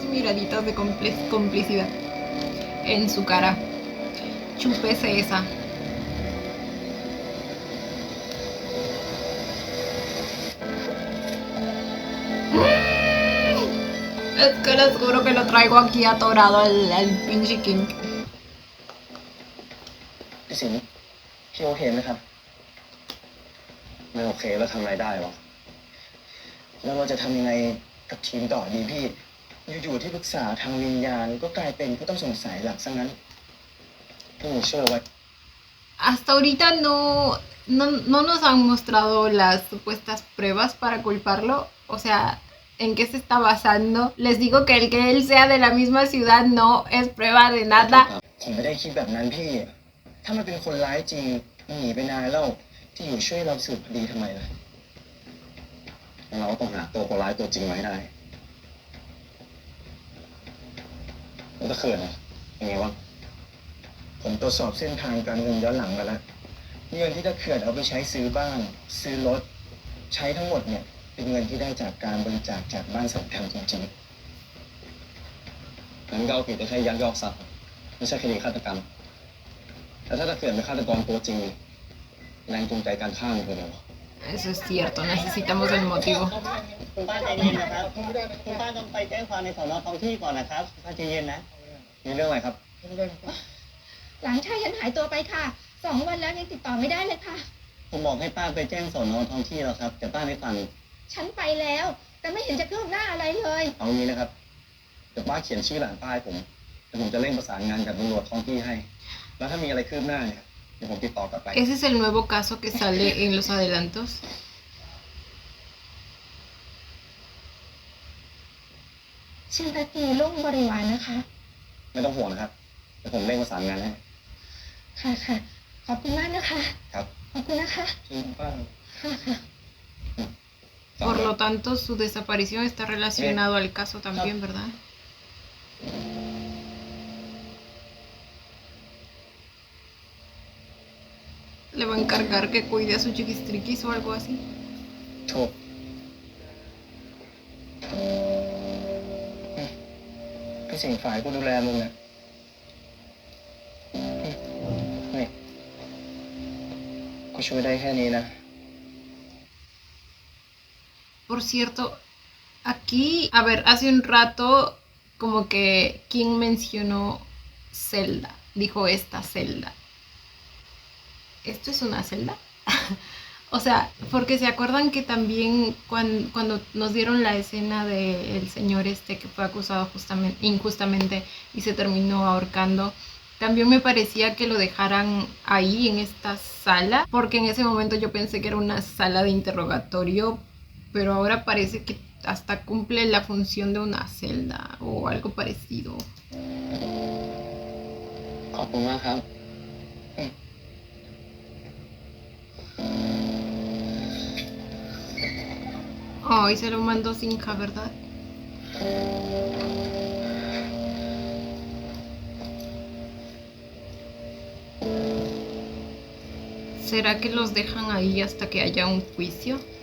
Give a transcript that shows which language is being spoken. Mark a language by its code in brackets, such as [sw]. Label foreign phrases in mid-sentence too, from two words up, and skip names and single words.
[es] rayaditas de complicidad en su cara. Chúpese esa. Es que les juro que lo traigo aquí atorado al pinche King. [th] พี่สิงห์พี่โอเคไหมครับ ไม่โอเคแล้วทำอะไรได้วะ แล้วเราจะทำยังไงกับทีมต่อดีพี่ อยู่ๆที่ปรึกษาทางวิญญาณก็กลายเป็นผู้ต้องสงสัยหลักซะงั้นพี่หนูเชื่อไว้ [es] Hasta ahorita no nos han mostrado las supuestas pruebas para culparlo. O sea, ¿en qué se está basando? Les digo que el que él sea de la misma ciudad no es prueba de nada. [th] ผมไม่ได้คิดแบบนั้นพี่ ถ้ามันเป็นคนร้ายจริงมันหนีไปนานแล้วที่อยู่ช่วยเราสืบคดีทำไมล่ะเราต้องหาตัวคนร้ายตัวจริงมาให้ได้ แล้วถ้าเขินอะยังไงวะผมตรวจสอบเส้นทางการเงินย้อนหลังมาแล้วเงินที่ตะเขื่อนเอาไปใช้ซื้อบ้านซื้อรถใช้ทั้งหมดเนี่ยเป็นเงินที่ได้จากการบริจาคจากบ้านสัมพันธ์จริงๆงั้นก็เอาผิดได้แค่ยักยอกทรัพย์ไม่ใช่คดีฆาตกรรมแต่ถ้าตะเขื่อนเป็นฆาตกรตัวจริงแรงจูงใจการฆ่ามันคืออะไรวะ [es] Eso es cierto, necesitamos el motivo. [th] คุณป้าใจเย็นนะครับคุณป้าต้องไปแจ้งความในสอนอท้องที่ก่อนนะครับป้าใจเย็นนะ มีเรื่องอะไรครับ หลานชายฉันหายตัวไปค่ะ2 วันแล้วยังติดต่อไม่ได้เลยค่ะ ผมบอกให้ป้าไปแจ้งสอนอท้องที่แล้วครับแต่ป้าไม่ฟัง ฉันไปแล้ว แต่ไม่เห็นจะคืบหน้าอะไรเลย เอางี้นะครับเดี๋ยวป้าเขียนชื่อหลานป้าให้ผมเดี๋ยวผมจะเร่งประสานงานกับตำรวจท้องที่ให้ แล้วถ้ามีอะไรคืบหน้าเนี่ยเดี๋ยวผมติดต่อกลับไป [es] Ese es el nuevo caso que sale en los adelantos. [th] ชื่อตะกีลุ่งบริวารนะคะ ไม่ต้องห่วงนะครับเดี๋ยวผมเร่งประสานงานให้ ค่ะค่ะขอบคุณมากนะคะ ครับ ขอบคุณนะคะ ชื่อป้า ค่ะค่ะ [es] Por lo tanto, su desaparición está relacionado al caso también, ¿verdad? Le va a encargar que cuide a su chiquistriquis o algo así. [th] ถูกพี่สิงห์ฝ่ายกูดูแลมึงนะนี่กูช่วยได้แค่นี้นะ [es] Por cierto, aquí, a ver, hace un rato como que King mencionó celda, dijo esta celda. ¿Esto es una celda? O sea, porque se acuerdan que también cuando nos dieron la escena del señor este que fue acusado injustamente y se terminó ahorcando, también me parecía que lo dejaran ahí en esta sala, porque en ese momento yo pensé que era una sala de interrogatorio, pero ahora parece que hasta cumple la función de una celda o algo parecido. [th] ขอบคุณมากครับ [es] Ay, se lo mandó sin K, ¿verdad? ¿Será que los dejan ahí hasta que haya un juicio?